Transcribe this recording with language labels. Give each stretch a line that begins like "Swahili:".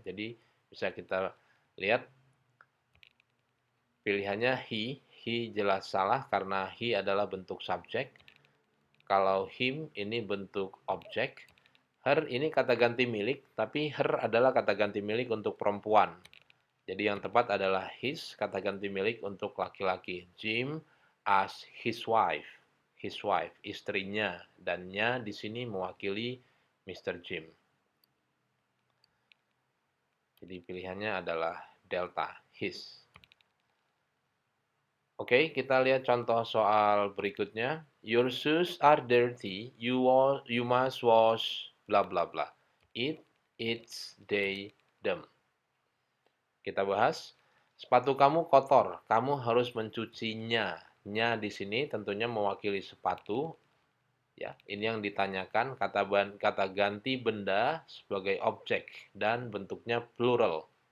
Indonesian: Jadi bisa kita lihat pilihannya he jelas salah karena he adalah bentuk subjek. Kalau him ini bentuk objek. Her ini kata ganti milik, tapi her adalah kata ganti milik untuk perempuan. Jadi yang tepat adalah his, kata ganti milik untuk laki-laki.
English: Jim as his wife,
Indonesian: istrinya, dan nya di sini mewakili Mr. Jim. Jadi pilihannya adalah delta, his. Oke, kita lihat contoh soal berikutnya.
English: Your shoes are dirty, you must wash, bla bla bla. It's, they, them.
Indonesian: Kita bahas, sepatu kamu kotor, kamu harus mencucinya. Nya di sini tentunya mewakili sepatu. Ya, ini yang ditanyakan kata ganti benda sebagai objek dan bentuknya plural.